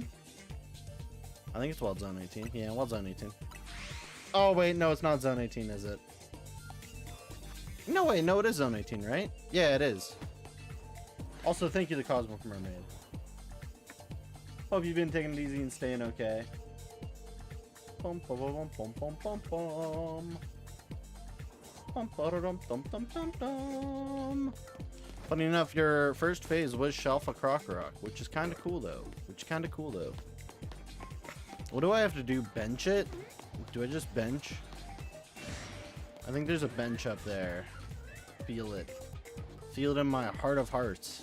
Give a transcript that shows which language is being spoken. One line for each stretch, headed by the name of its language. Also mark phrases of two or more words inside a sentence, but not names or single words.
English: I think it's Wild Zone 18. Yeah, Wild Zone 18. Oh, wait, no, it's not Zone 18, is it? No, wait, no, it is Zone 18, right? Yeah, it is. Also, thank you to Cosmic Mermaid. Hope you've been taking it easy and staying okay. Bum bum bum bum bum bum bum. Bum ba-da-dum dum dum dum dum. Funny enough, your first phase was Shalpha Krokorok, which is kind of cool though. What do I have to do? Bench it? Do I just bench? I think there's a bench up there. Feel it. Feel it in my heart of hearts.